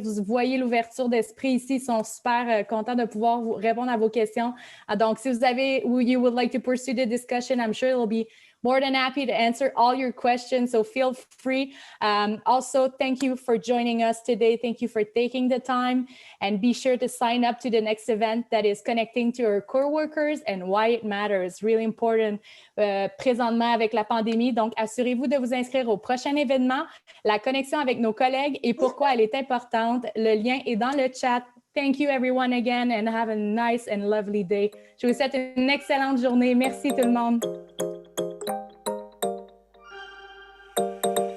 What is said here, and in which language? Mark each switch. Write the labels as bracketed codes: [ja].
[fr] Vous voyez l'ouverture d'esprit ici, ils sont super contents de pouvoir vous répondre à vos questions. Donc, si vous avez, [en] you would like to pursue the discussion, I'm sure it'll be more than happy to answer all your questions, so feel free. Also, thank you for joining us today. Thank you for taking the time, and be sure to sign up to the next event that is connecting to our coworkers and why it matters. Really important [fr] présentement avec la pandémie. Donc, assurez-vous de vous inscrire au prochain événement, la connexion avec nos collègues et pourquoi elle est importante. Le lien est dans le chat. [en] Thank you everyone again, and have a nice and lovely day. [fr] Je vous souhaite une excellente journée. Merci tout le monde.